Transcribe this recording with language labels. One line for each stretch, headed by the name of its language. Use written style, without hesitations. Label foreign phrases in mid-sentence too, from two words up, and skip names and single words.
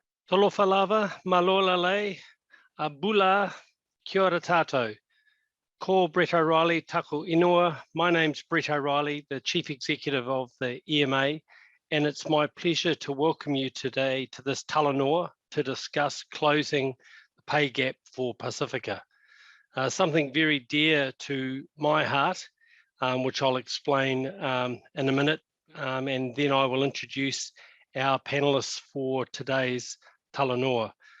Samoan: Talofa lava,
Tongan: malola lei,
Māori: bula, kia ora tātou. Ko Brett O'Reilly, taku ingoa.
English: My name's Brett O'Reilly, the Chief Executive of the EMA, and it's my pleasure to welcome you today to this talanoa to discuss closing the pay gap for Pacifica. Something very dear to my heart, which I'll explain in a minute, and then I will introduce our panelists for today's talanoa.